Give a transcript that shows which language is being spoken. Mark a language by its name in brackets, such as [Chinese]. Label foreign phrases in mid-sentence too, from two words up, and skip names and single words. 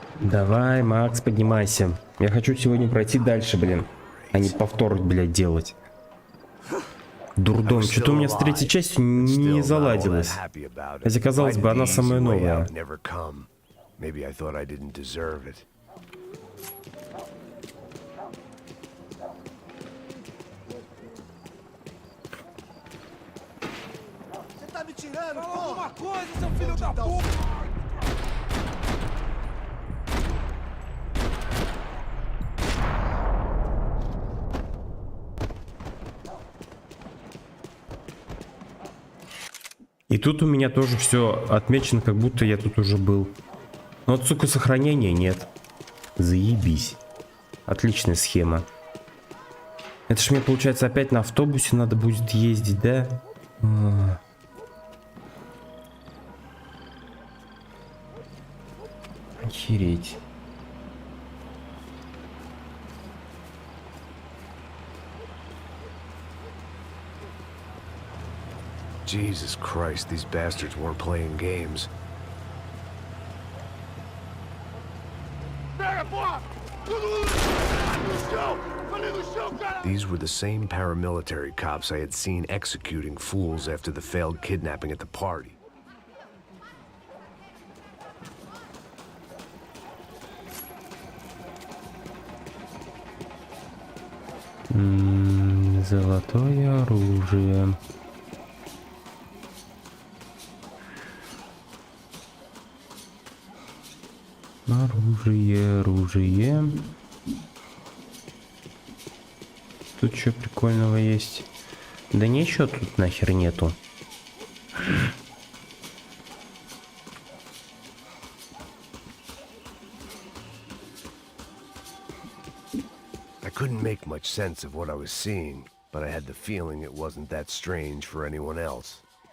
[Russian] Давай, Макс, поднимайся. Я хочу сегодня пройти дальше, блин. А не повтор, блядь, делать. Дурдом. Что-то у меня с третьей частью не заладилось. Хотя, казалось бы, она самая новая. [Portuguese] Você tá me tirando, Fala porra! alguma coisa, seu filho da puta! [Russian] И тут у меня тоже все отмечено, как будто я тут уже был. Но вот, сука, сохранения нет. Заебись. Отличная схема. Это ж мне, получается, опять на автобусе надо будет ездить, да? Охереть. [English] Jesus Christ, these bastards weren't playing games. These were the same paramilitary cops I had seen executing fools after the failed kidnapping at the party. [Russian] Золотое оружие. Оружие. Тут что прикольного есть? Да ничего тут нахер нету. [English] I couldn't make much sense of what I was seeing, but I had the feeling it wasn't that strange for anyone else.